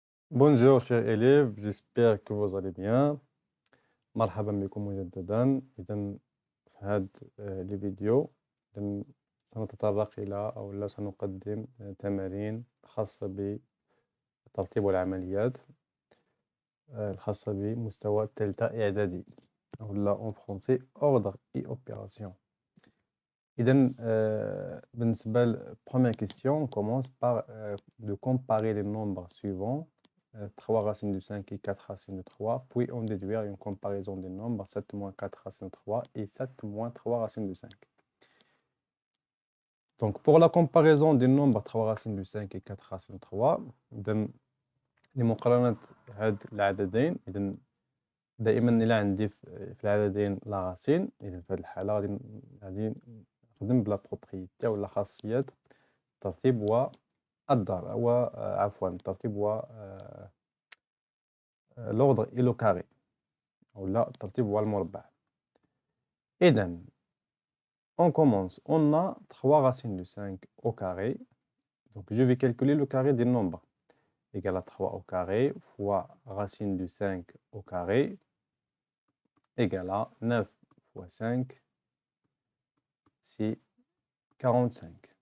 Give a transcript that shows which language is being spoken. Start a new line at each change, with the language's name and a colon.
French: Bonjour chers élèves, j'espère que vous allez bien.
Arabic: مرحبا بكم مجددا. إذا في هذه الفيديو إذن سنتطرق إلى أو لا سنقدم تمارين خاصة بترتيب العمليات الخاصة بمستوى الثالثة إعدادي أو لا
French: en français ordre et opération.
Arabic: إذا بالنسبة
French: première question, on commence par de comparer les nombres suivants. 3 racines de 5 et 4 racines de 3, puis on déduire une comparaison des nombres 7 moins 4 racines de 3 et 7 moins 3 racines de 5. Donc pour la comparaison des nombres 3 racines de 5 et 4 racines de 3,
Arabic: لمقارنة هاد العددين إذا دائما إلا عندي في العددين لا راسين، إذا في هذه الحالة غادي نخدم بلا بروبريتي ولا خاصيات الترتيب والضرب عفوا الترتيب و
French: l'ordre et le carré ou là
Arabic: الترتيب والمربع. إذا
French: on commence, on a 3 racines de 5 au carré, donc je vais calculer le carré des nombres égal à 3 au carré fois racine de 5 au carré égale à 9 fois 5, c'est 45.